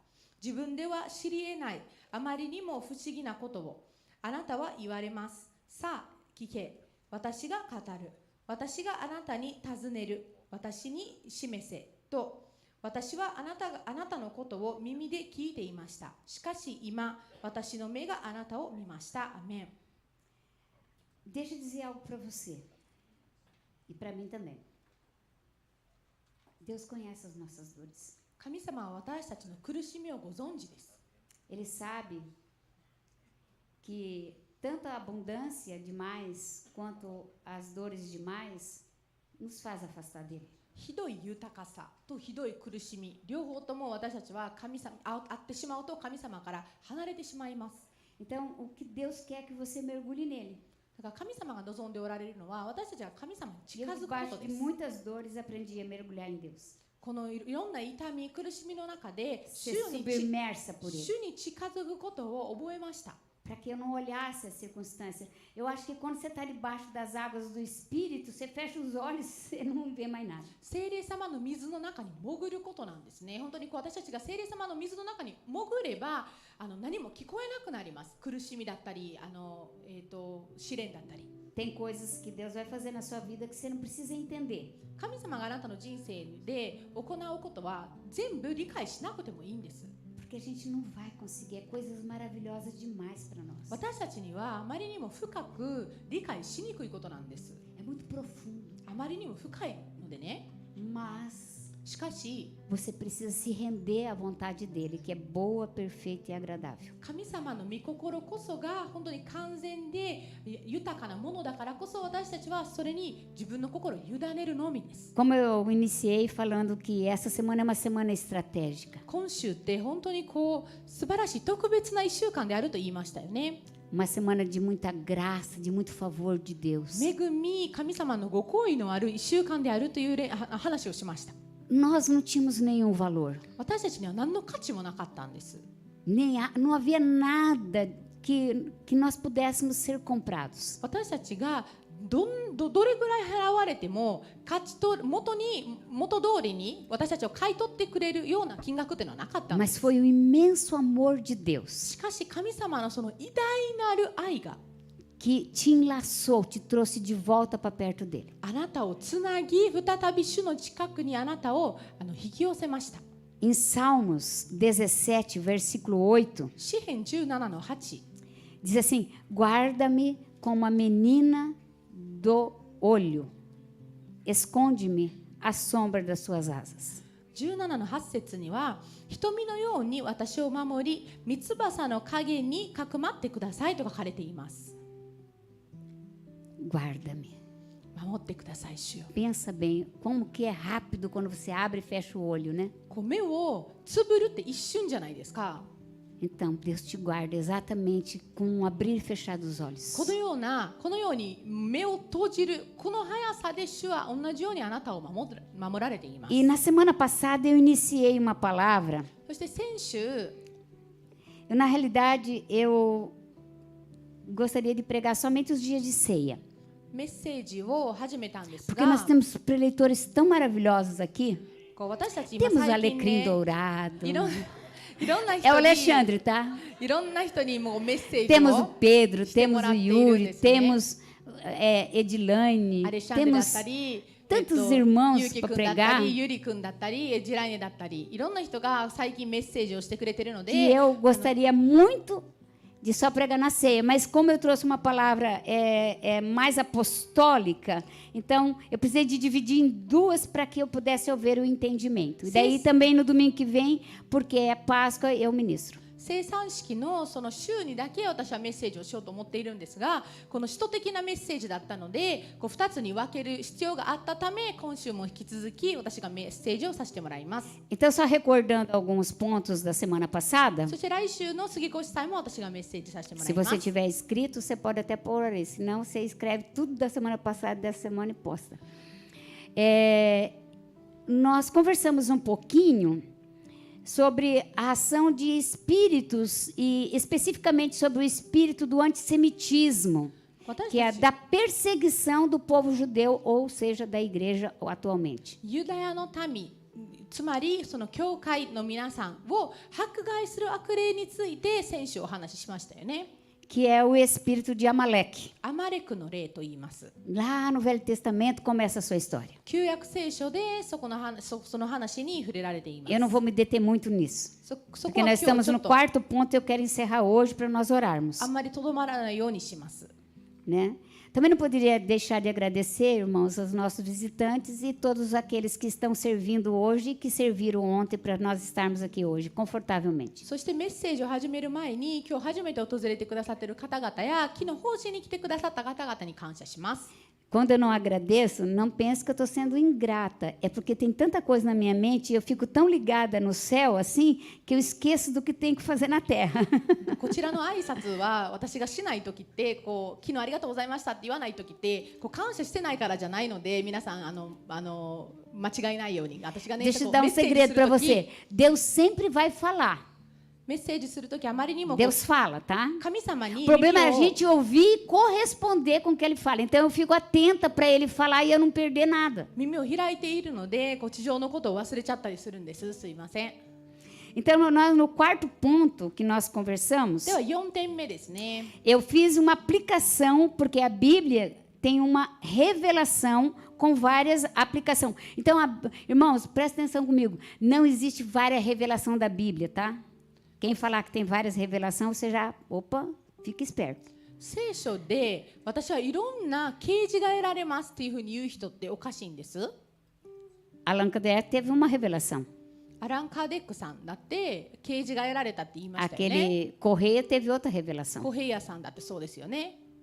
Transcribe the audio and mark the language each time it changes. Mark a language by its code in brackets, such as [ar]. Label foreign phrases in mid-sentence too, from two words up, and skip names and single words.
[ja] 自分では知り得ないあまりにも不思議なことをあなたは言われます。さあ聞け、私が語る、私があなたに尋ねる、私に示せと。私はあなたのことを耳で聞いていました。しかし今私の目があなたを見ました。アメン。 [pt] Deixa eu dizer algo para você e para mim também. Deus conhece as nossas dores. [ja] 神様は私たちの苦しみをご存知です。 [pt] Ele sabe que tanto a abundância demais quanto as dores demais nos faz afastar dele. [ja] ひどい豊かさとひどい苦しみ、両方とも私たちは会ってしまうと神様から離れてしまいます。 [pt] Então, o que Deus quer é que você mergulhe nele. [ja] だから神様が望んでおられるのは私たちが神様に近 [pt] Eu, [ja] づくこ [pt] debaixo [ja] とで [pt] de [ja] す。 [pt] muitas dores, aprendi a mergulhar em Deus. [ja] このいろんな痛み、苦しみの中で主 [pt] Ser [ja] に [pt] submersa por ele. [ja] 近づくことを覚えました。 [pt] Para que eu não olhasse as circunstâncias. Eu acho que quando você está debaixo das águas do Espírito, você fecha os olhos e você não vê mais nada. [ja] 聖霊様の水の中に潜ることなんですね。本当に私たちが聖霊様の水の中に潜れば何も聞こえなくなります。苦しみだったり試練だったり。 [pt] Tem coisas que Deus vai fazer na sua vida que você não precisa entender. [ja] 神様があなたの人生で行うことは全部理解しなくてもいいんです。 [pt] Porque a gente não vai conseguir. É coisas maravilhosas demais para nós. [ja] 私たちにはあまりにも深く理解しにくいことなんです。 [pt] É muito profundo. [ja] あまりにも深いのでね。 [pt] Mas [ja] しかし [pt] você precisa se render à vontade dele, que é boa, perfeita e agradável. [ja] 神様の御心こそが本当に完全で豊かなものだからこそ私たちはそれに自分の心を委ねるのみです。 [pt] Como eu iniciei falando que essa semana é uma semana estratégica. [ja] 今週って本当に素晴らしい特別な1週間であると言いましたよね。 [pt] Uma semana de muita graça, de muito favor de Deus. [ja] 恵み、神様のご厚意のある1週間であるという話をしました。 [pt] Nós não tínhamos nenhum valor. [ja] 私たちには何の価値もなかったんです。 [pt] Não havia nada que nós pudéssemos ser comprados. [ja] 私たちがどれぐらい払われても元通りに私たちを買い取ってくれるような金額というのはなかったんで [pt] Mas [ja] す。 [pt] foi o imenso amor de Deus [ja] しかし神様のその偉大なる愛が [pt] que te enlaçou, te trouxe de volta para perto dele. [ja] あなたをつなぎ再び主の近くにあなたを引き寄せました。 [pt] Em Salmos 17, versículo 8, [ja] 詩編17の8 [pt] diz assim: guarda-me como a menina do olho, esconde-me à sombra das suas asas. [ja] 17 の8節には瞳のように私を守り三翼の影にかくまってくださいと書かれています。 [pt] Guarda-me. [ja] 守ってください主よ。 [pt] Pensa bem, como que é rápido quando você abre e fecha o olho, né? [ja] 目をつぶるって一瞬じゃないですか。 [pt] Então, Deus te guarda exatamente com um abrir e fechar dos olhos. [ja] このように目を閉じるこの速さで主は同じようにあなたを守られています。 [pt] E na semana passada eu iniciei uma palavra. [ja] そして先週 [pt] Na realidade, eu gostaria de pregar somente os dias de ceia. [ja] メッセージを始めたんです [pt] Porque nós [ja] が、 [pt] temos preleitores tão maravilhosos aqui. [ja] 私たち今 [pt] Temos o [ja] 最近 [pt] alecrim [ja] ね [pt] dourado. [ja] いろんな [pt] É o [ja] 人に [pt] Alexandre, tá? [ja] いろんな人にもうメッセージ [pt] Temos o [ja] を [pt] Pedro, Este temos o morateiro Yuri, desse, né? temos Edilane, [ja] アレシャンデルだっ [pt] temos [ja] たり [pt] tantos irmãos [ja] ゆうき [pt] para [ja] くんだった [pt] pregar [ja] り、ゆりくんだったり、ジラネだったり、いろんな人が最近メッセージをしてくれてるの [pt] que [ja] で、 [pt] eu gostaria muito de só pregar na ceia, mas como eu trouxe uma palavra mais apostólica, então eu precisei de dividir em duas para que eu pudesse ouvir o entendimento. E daí também no domingo que vem, porque é Páscoa, eu ministro. [ja] 生産式のその週にだけ私はメッセージをしようと思っているんですが、この使徒的なメッセージだったので、こう2つに分ける必要があったため、今週も引き続き私がメッセージをさせてもらいます。 [pt] Então, só recordando alguns pontos da semana passada, [ja] そして来週の杉越祭も私がメッセージさせてもら [pt] se [ja] いま [pt] você [ja] す。 [pt] tiver escrito, você pode até pôr aí, senão você escreve tudo da semana passada, dessa semana e posta. Nós conversamos um pouquinho sobre a ação de espíritos e especificamente sobre o espírito do antissemitismo, [ja] 私 [pt] que é [ja] たち [pt] da perseguição do povo judeu, ou seja, da igreja atualmente. [ja] ユダヤの民、つまりその教会の皆さんを迫害する悪霊について先週お話ししましたよね。 [pt] Que é o espírito de Amaleque. [ja] アマレクの霊と言います。 [pt] Lá no Velho Testamento começa a sua história. [ja] 旧約聖書でその話に触れられています。 [pt] Eu não vou me deter muito nisso, [ja] そこ [pt] porque [ja] は [pt] nós [ja] 今日 [pt] estamos [ja] ちょ [pt] no [ja] っと [pt] quarto ponto e eu quero encerrar hoje para nós orarmos, [ja] あんまりとどまらないようにします。 [pt] né? Também não poderia deixar de agradecer, irmãos, aos nossos visitantes e todos aqueles que estão servindo hoje e que serviram ontem para nós estarmos aqui hoje, confortavelmente. [ja] そしてメッセージを始める前に今日初めて訪れてくださっている方々や昨日奉仕に来てくださった方々に感謝します。 [pt] Quando eu não agradeço, não pense que eu estou sendo ingrata. É porque tem tanta coisa na minha mente e eu fico tão ligada no céu, assim, que eu esqueço do que tenho que fazer na terra. [ja] こちらの挨拶は私がしない時ってこう昨日ありがとうございましたって言わない時ってこう感謝してないからじゃないので皆さん間違いないように私がね [pt] Deixa [ja] こ [pt] eu [ja] う [pt] dar [ja] メ [pt] um [ja] ッセージ [pt] segredo [ja] す [pt] para [ja] る時 [pt] você. Deus sempre vai falar. [ja] メッセージする時あまりにもこう [pt] Deus fala, tá? [ja] 神様に [pt] O problema é a [ja] 耳を [pt] gente ouvir e corresponder com o que ele fala. Então, eu fico atenta para ele falar e eu não perder nada. [ja] 耳を開いているのでこう地上のことを忘れちゃったりするんです。すいません。 [pt] Então, nós, no quarto ponto que nós conversamos, [ja] では4点目ですね。 [pt] eu fiz uma aplicação, porque a Bíblia tem uma revelação com várias aplicações. Então, irmãos, presta atenção comigo. Não existe várias revelações da Bíblia, tá? Quem falar que tem várias revelações, você já, opa, fica esperto. [ja] 聖書で私はいろんな啓示が得られますっていうふうに言う人っておかしいんです。 [pt] Allan Kardec teve uma revelação. [ja] アラン・カーデックさんだって啓示が得られたって言いましたよね。 [pt] Aquele Correia teve outra revelação. [ja] コヘイヤさんだってそうですよね。